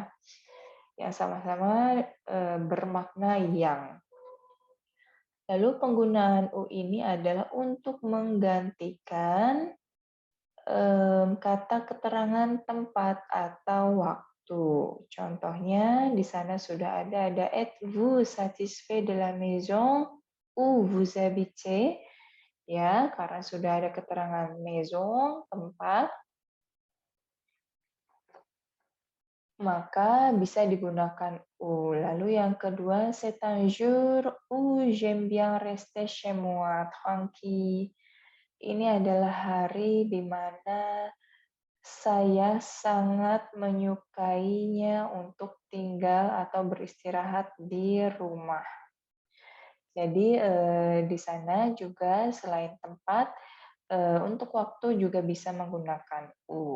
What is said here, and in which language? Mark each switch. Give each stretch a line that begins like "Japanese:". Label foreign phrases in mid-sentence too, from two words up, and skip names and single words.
Indonesian: Yang sama-sama bermakna yang. Lalu penggunaan u ini adalah untuk menggantikan kata keterangan tempat atau waktu. Contohnya di sana sudah ada
French: êtes-vous satisfait de la maison où vous habitez?
Indonesian: Ya, karena sudah ada keterangan maison, tempat, maka bisa digunakan u. Lalu yang kedua,
French: c'est un jour où j'aime bien rester chez moi, tranquille.
Indonesian: Ini adalah hari di mana saya sangat menyukainya untuk tinggal atau beristirahat di rumah. Jadi di sana juga selain tempat, untuk waktu juga bisa menggunakan u.